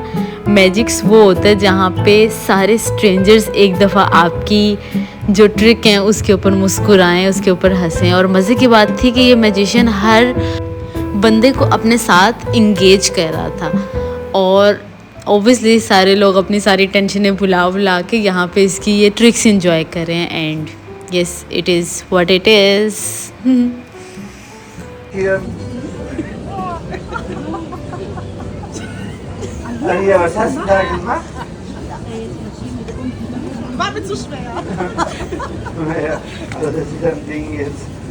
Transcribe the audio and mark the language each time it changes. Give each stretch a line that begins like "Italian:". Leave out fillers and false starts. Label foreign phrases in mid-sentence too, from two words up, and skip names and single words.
Hindi: मैजिक्स वो होता है जहाँ पे सारे स्ट्रेंजर्स एक दफ़ा आपकी जो ट्रिक हैं उसके ऊपर मुस्कुराएं, उसके ऊपर हंसें। और मज़े की बात थी कि ये मैजिशियन हर बंदे को अपने साथ इंगेज कर रहा था और ऑब्वियसली सारे लोग अपनी सारी टेंशनें भुला के यहाँ पे इसकी ये ट्रिक्स एंजॉय कर रहे हैं।
English: and yes, it is what it is.
German: Maria, was hast du da gemacht? War mir zu schwer. Naja, also das ist ein Ding jetzt.